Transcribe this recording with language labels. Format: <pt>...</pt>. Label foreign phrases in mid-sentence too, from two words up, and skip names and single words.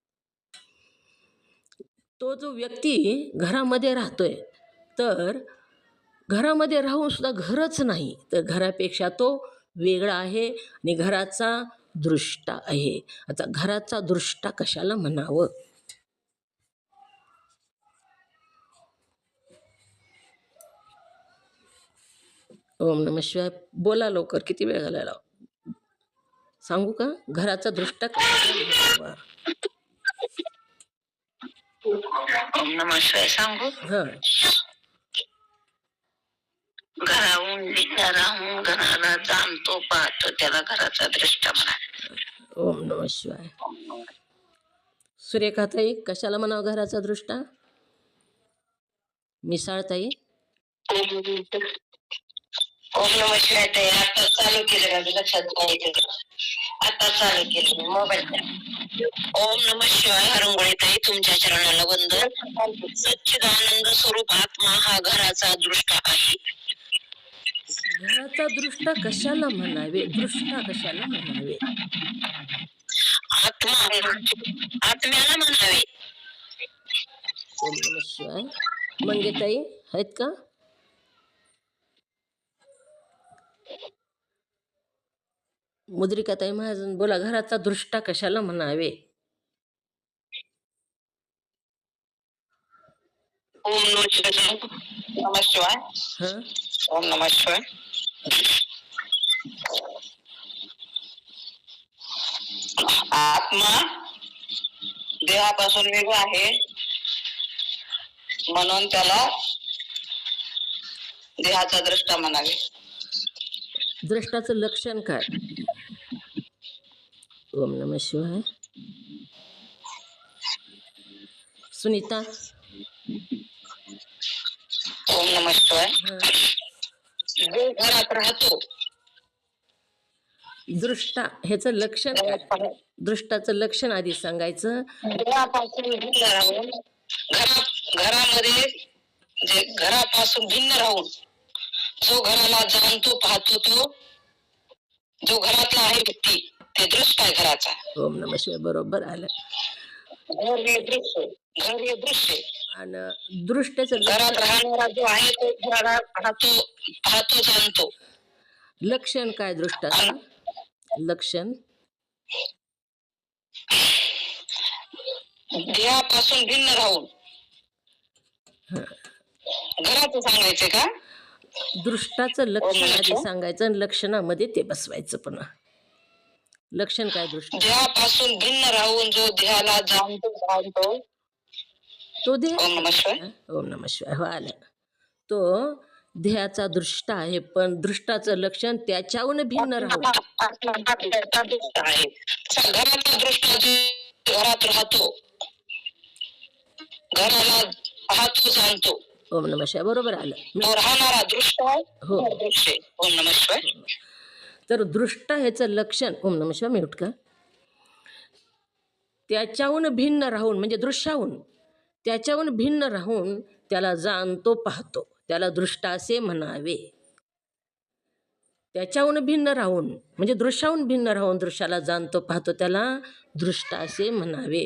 <mr>तो जो व्यक्ती घरामध्ये राहतोय, तर घरामध्ये राहून सुद्धा घरच नाही, तर घरापेक्षा तो वेगळा आहे आणि घराचा दृष्टा आहे. आता घराचा दृष्टा कशाला म्हणावं?</mr> <sa>ओम नमः शिवाय.</sa> <mr>बोला लवकर, किती वेळ झालेला? सांगू का? घराचा दृष्टा कशाला म्हणावा?</mr> <sa>ओम नमः शिवाय सांगू.</sa> <mr>हां. घराहून राहून घराला जाणतो पाहतो त्याला घराचा दृष्टा म्हणा.</mr> <sa>ओम नमः शिवाय.</sa> <mr>सुरेखाताई, कशाला म्हणावं घराचा दृष्टा? मिसाळताई.</mr> <sa>ओम नमः शिवाय</sa> <mr>ताई, आता चालू केलं, लक्षात नाही, आता चालू केलं मोबाईल.</mr> <sa>ओम नमः शिवाय.</sa> <mr>हरंगोळी ताई, तुमच्या चरणाला वंदन. सच्चिदानंद स्वरूप आत्मा हा घराचा दृष्टा आहे. घराचा दृष्टा कशाला म्हणावे? दृष्टा कशाला म्हणावे? आत्म्याला म्हणावे.</mr> <sa>ओम नमः शिवाय.</sa> <mr>मंगेताई आहेत का? मुद्रिकाताई महाजन, बोला, घराचा दृष्टा कशाला म्हणावे?</mr> <sa>ओम नमः शिवाय.</sa> <mr>हां.</mr> <sa>ओम नमः शिवाय.</sa> <mr>आत्मा देहापासून वेगळा आहे, म्हणून त्याला देहाचा दृष्टा म्हणावे. दृष्टाचं लक्षण काय?</mr> <sa>ओम नमः शिवाय.</sa> <mr>सुनीता.</mr> <sa>ओम नमः शिवाय.</sa> <mr>हां. जो घरात राहतो, दृष्टा ह्याचं लक्षण काय? दृष्टाचं लक्षण आधी सांगायचं. देहापासून भिन्न राहून, घरामध्ये जे घरापासून भिन्न राहून जो घराला जाणतो पाहतो, तो जो घरातला आहे व्यक्ती, ते दृष्ट आहे घराचा.</mr> <sa>ओम नमः शिवाय.</sa> <mr>बरोबर आलं. घर हे दृश्य, घर हे दृश्य. आणि दृष्टाचं घरात राहणारा जो आहे तो घराला पाहतो जाणतो. लक्षण काय दृष्टाचं? लक्षण देहापासून भिन्न राहून घराचं सांगायचं का? दृष्टाचं लक्षण आधी सांगायचं आणि लक्षणामध्ये ते बसवायचं. पुन्हा लक्षण काय दृष्ट? देहापासून भिन्न राहून जो देहाला जाणतो तो देह.</mr> <sa>ओम नमः शिवाय. ओम नमः शिवाय.</sa> <mr>हो, आलं. तो देहाचा दृष्ट आहे, पण दृष्टाचं लक्षण त्याच्याहून भिन्न राहून. घराचा दृष्ट आहे, घराचा दृष्ट घरात राहतो, घराला पाहतो जाणतो.</mr> <sa>ओम नमः शिवाय.</sa> <mr>बरोबर आलं. राहणारा दृष्ट आहे. हो.</mr> <sa>ओम नमः शिवाय.</sa> <mr>तर दृष्ट ह्याचं लक्षण.</mr> <sa>ओम नमः शिवाय.</sa> <mr>म्यूट का? त्याच्याहून भिन्न राहून म्हणजे दृश्याहून त्याच्याहून भिन्न राहून त्याला जाणतो पाहतो, त्याला दृष्टा असे म्हणावे. त्याच्याहून भिन्न राहून म्हणजे दृश्याहून भिन्न राहून दृश्याला जाणतो पाहतो, त्याला दृष्टा असे म्हणावे.</mr>